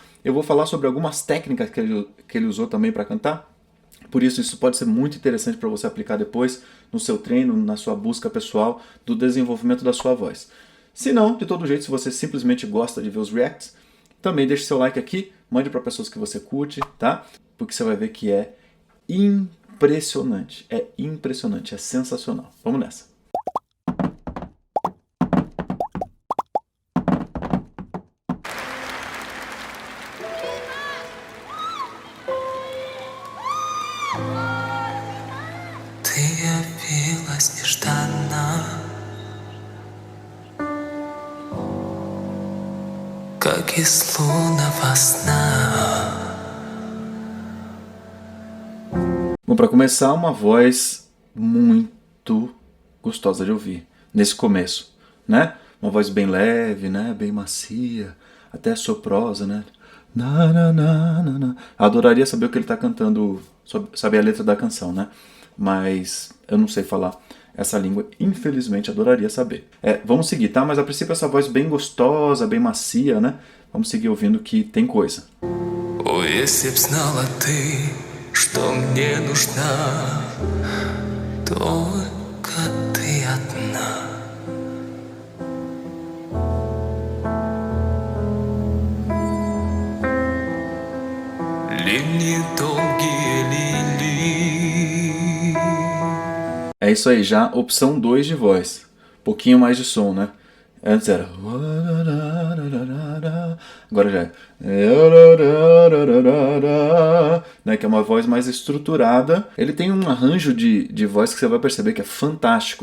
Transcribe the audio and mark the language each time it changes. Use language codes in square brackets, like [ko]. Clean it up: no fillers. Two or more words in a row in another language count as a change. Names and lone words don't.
[pt] Eu vou falar sobre algumas técnicas que ele usou também para cantar, por isso pode ser muito interessante para você aplicar depois no seu treino, na sua busca pessoal do desenvolvimento da sua voz. Se não, de todo jeito, se você simplesmente gosta de ver os reacts, também deixe seu like aqui, mande para pessoas que você curte, tá? Porque você vai ver que é impressionante, é sensacional. Vamos nessa. [ru] Ты явилась нежданно, как из лунного сна. [pt] Bom, para começar, uma voz muito gostosa de ouvir nesse começo, né? Uma voz bem leve, né? Bem macia, até soprosa, né? Na, na, na, na, na. Adoraria saber o que ele está cantando, saber a letra da canção, né? Mas eu não sei falar essa língua, infelizmente adoraria saber. Vamos seguir, tá? Mas a princípio essa voz bem gostosa, bem macia, né? Vamos seguir ouvindo que tem coisa. [ru] О, если б знала ты, что мне нужна, только ты одна. Ливни долгие лили. [pt] É isso aí, já opção 2 de voz. Pouquinho mais de som, né? Antes era... Agora já é... Né? Que é uma voz mais estruturada. Ele tem um arranjo de voz que você vai perceber que é fantástico.